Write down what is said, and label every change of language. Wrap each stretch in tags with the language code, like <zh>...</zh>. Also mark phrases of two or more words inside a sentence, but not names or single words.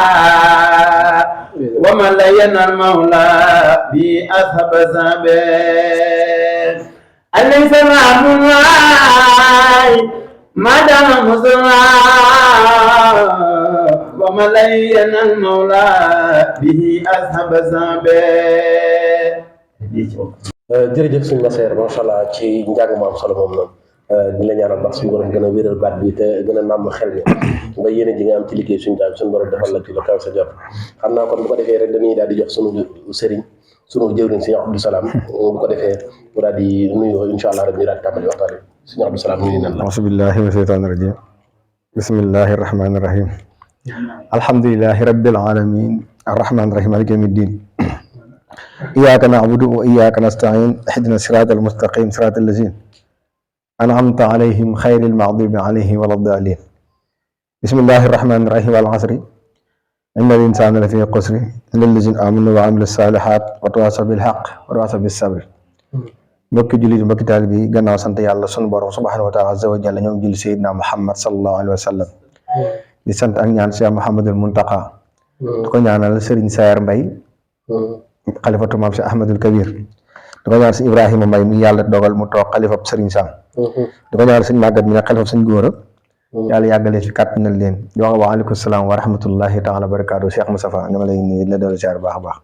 <ar>ومن لين المولى بأصحاب الزبان عليه سلام الله ما دام مصطفى ومن لين المولى به أصحاب الزبان.</ar> <wo>jërëjëf suñu maseer</wo> <ar>ما شاء الله</ar> <wo>ci njàng mu am solo moom noonu di la ñaanal baax suñu borom gën a wéral baat bi te gën a nàmm xel mi ba yéene ji nga am ci liggéey suñu daal suñu borom defal la ci lu kaw sa jot xam naa kon bu ko defee rek dañuy daal di jox suñu sëriñ suñu jëwriñ sëñ Abdou Salam bu ko defee mu daal di nuyoo</wo> <ar>إن شاء الله</ar> <wo>rek ñu daal di tàmbali waxtaan bi sëñ Abdou Salam nuyu nan la.</wo> <ar>أعوذ بالله من الشيطان الرجيم بسم الله الرحمن الرحيم الحمد لله رب العالمين الرحمن الرحيم مالك يوم الدين إياك نعبد وإياك نستعين اهدنا الصراط المستقيم صراط الذين أنعمت عليهم غير المغضوب عليهم ولا الضالين بسم الله الرحمن الرحيم والعصر إن الإنسان لفي خسر إلا الذين آمنوا وعملوا الصالحات وتواصوا بالحق وتواصوا بالصبر.</ar> <wo>mbokki jullit mbokki taalibe yi gannaaw sant yàlla sunu borom</wo> <ar>سبحانه وتعالى عز وجل</ar> <wo>ñoo ngi julli</wo> <ar>سيدنا محمد صلى الله عليه وسلم</ar> <wo>di sant ak ñaan Cheikh Mouhamadul Muntaqa di ko ñaanal Serigne Sayer Mbaye xalifatu maam si Ahmadul Kabir di ko ñaanal si Ibrahima Mbaye mi yàlla dogal mu toog xalifab Serigne Sam di ko ñaanal sëñ Maguette mi ne xalifab sëñ Góora yàlla yàggalee fi kàttanal leen di wax</wo> <ar>وعليكم السلام ورحمة الله تعالى وبركاته</ar> <wo>Cheikh Moustapha ñu ngi lay nuyu la doon ziar baax a baax.</wo>